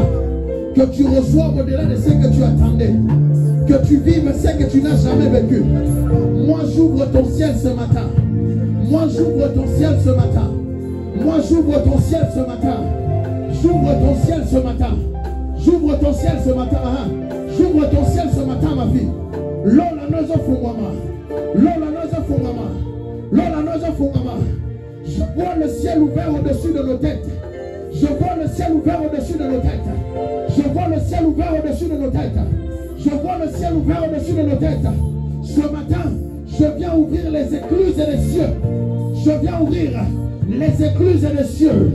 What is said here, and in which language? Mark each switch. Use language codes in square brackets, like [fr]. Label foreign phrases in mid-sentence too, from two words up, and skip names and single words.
[fr] Que tu reçoives au-delà de ce que tu attendais. Que tu vives ce que tu n'as jamais vécu. Moi j'ouvre ton ciel ce matin. Moi j'ouvre ton ciel ce matin. Moi j'ouvre ton ciel ce matin. J'ouvre ton ciel ce matin. J'ouvre ton ciel ce matin. J'ouvre ton ciel ce matin, ma fille. [ln] Lola nozo fungama. Lola nozo fungama. Lola nozo fungama. [fr] Je vois le ciel ouvert au-dessus de nos têtes. Je vois le ciel ouvert au-dessus de nos têtes. Je vois le ciel ouvert au-dessus de nos têtes. Je vois le ciel ouvert au-dessus de nos têtes. Ce matin, je viens ouvrir les écluses des cieux. Je viens ouvrir les écluses des cieux.